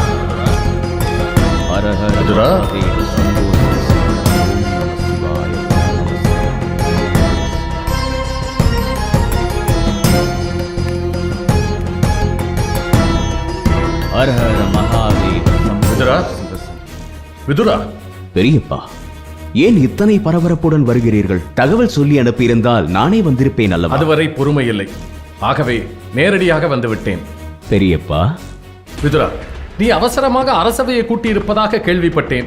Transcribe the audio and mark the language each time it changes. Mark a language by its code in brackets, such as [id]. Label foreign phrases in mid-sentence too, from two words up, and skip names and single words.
[sa] हर हर विदुरा? महादेव शम्भो शिवाय हर हर महादेव [ta] விதுரா, விதுரா. பெரியப்பா, ஏன் இத்தனை பரபரப்புடன் வருகிறீர்கள்? தகவல் சொல்லி அனுப்பியிருந்தால் நானே வந்திருப்பேன் அல்லவா? அதுவரை பொறுமை இல்லை, ஆகவே நேரடியாக வந்துவிட்டேன். பெரியப்பா, விதுரா, நீ அவசரமாக அரசவையை கூட்டியிருப்பதாக கேள்விப்பட்டேன்.